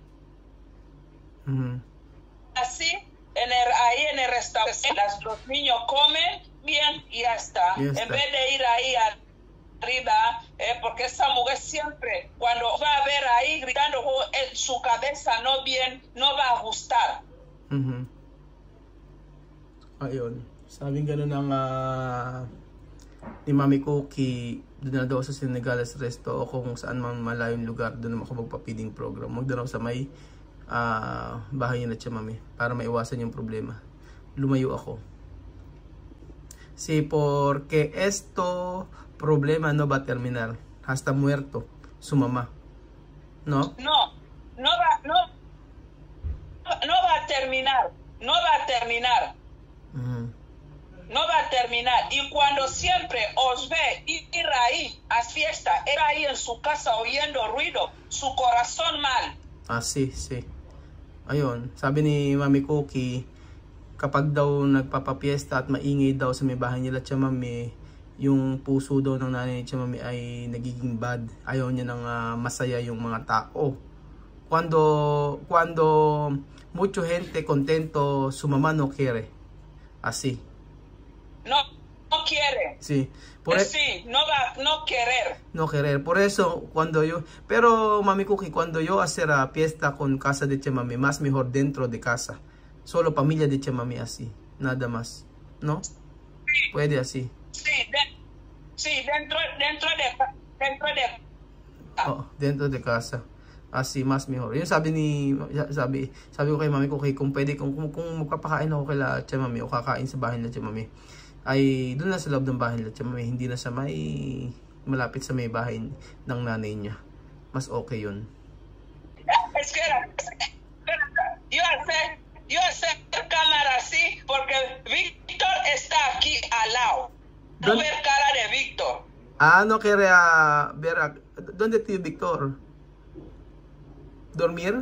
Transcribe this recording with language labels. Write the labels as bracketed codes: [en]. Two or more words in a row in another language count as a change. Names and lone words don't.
[es] Así, ahí en el restaurante, los niños comen bien y ya está. En vez de ir ahí arriba, porque esa mujer siempre, cuando va a ver ahí gritando en su cabeza no bien, no va a gustar. [tl] Ayun, sabing gano'n ng ni Mami Cookie, doon na daw sa Senegalese resto o kung saan man malayong lugar, doon naman ako magpa- [en] feeding program. [tl] Magdalaw sa may bahay niya na Tia Mami para maiwasan yung problema. Lumayo ako. [es] Sí, porque esto problema no va a terminar hasta muerto su mamá. ¿No? No va a terminar. No va a terminar. No va a terminar. Y cuando siempre os ve ir ahí a fiesta, ir ahí en su casa oyendo ruido, su corazón mal. Sí. [tl] Ayun, sabi ni Mami Cookie, kapag daw nagpapapiesta at maingay daw sa may bahay nila Tia Mami, yung puso daw ng nanay ni Tia Mami ay nagiging bad. Ayaw niya ng masaya yung mga tao. [es] Cuando mucha gente contento, su mamá no quiere. Así. No quiere. Sí. Sí, no querer. No querer. Por eso, pero Mami Cookie, cuando yo hacer fiesta con casa de Tia Mami, más mejor dentro de casa. Solo familia de Tia Mami así. Nada más. ¿No? Sí. Puede así. Sí, dentro de casa. Así, mas mejor. [tl] Yun sabi ko kay Mami Cookie, kung pwede, kung magpapakain ako kay Tia Mami o kakain sa bahay nila Tia Mami, ay doon na sa loob ng bahay nila Tia Mami, hindi na sa malapit sa may bahay ng nanay niya. Mas okay yun. [es] Espera. Yo hacer cámara así porque Víctor está aquí al lado. No ver cara de Víctor. No quiere ver. ¿Dónde tío Víctor? ¿Dormir?